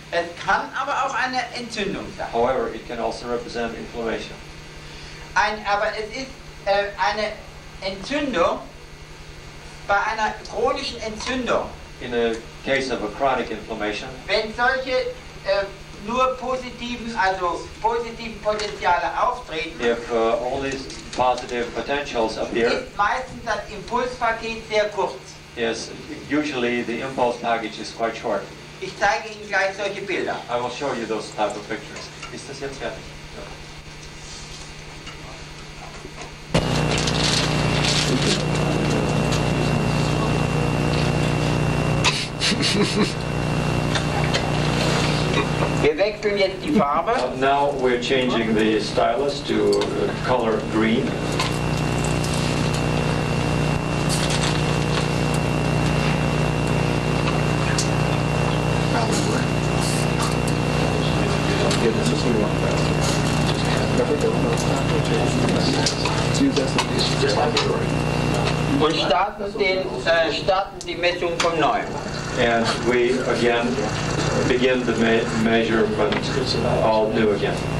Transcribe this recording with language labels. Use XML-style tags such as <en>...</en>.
<de>Es kann aber auch eine Entzündung sein.</de> <en>However, it can also represent inflammation.</en> <de>Aber es ist eine Entzündung, bei einer chronischen Entzündung.</de> <en>In a case of a chronic inflammation,</en> <de>Wenn solche nur positiven Potenziale auftreten,</de> <en>if all these positive potentials appear,</en> <de>ist meistens das Impulspaket sehr kurz.</de> <en>is usually the impulse package is quite short.</en> <de>Ich zeige Ihnen gleich solche Bilder.</de> <en>I will show you those type of pictures.</en> <de>Ist das jetzt fertig? Wir wechseln jetzt die Farbe.</de> <en>Now we're changing the stylus to color green.</en> <de>Und starten die Messung von neu.</de> <en>And we again begin the measurement all new again.</en>